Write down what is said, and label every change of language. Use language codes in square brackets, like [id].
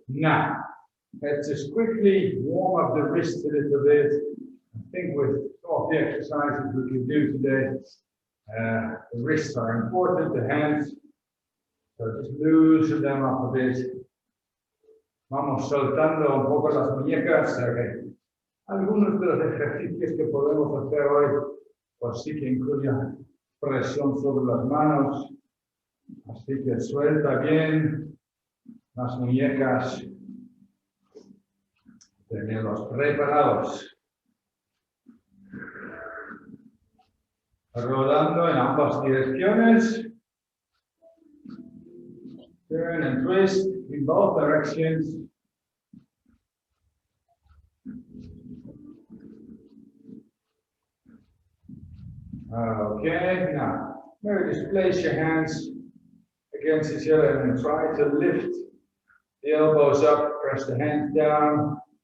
[en] Now, let's just quickly warm up the wrists a little bit. I think with some of the exercises we can do today, the wrists are important, the hands. So just loosen them up a bit. [es] Vamos soltando un poco las muñecas. Algunos de los ejercicios que podemos hacer hoy, pues sí que incluyen presión sobre las manos. Así que suelta bien las muñecas. Tenemos preparados. Rodando en ambas direcciones. [en] Turn and twist in both directions. Okay, now maybe just place your hands against each other and try to lift the elbows up, press the hands down.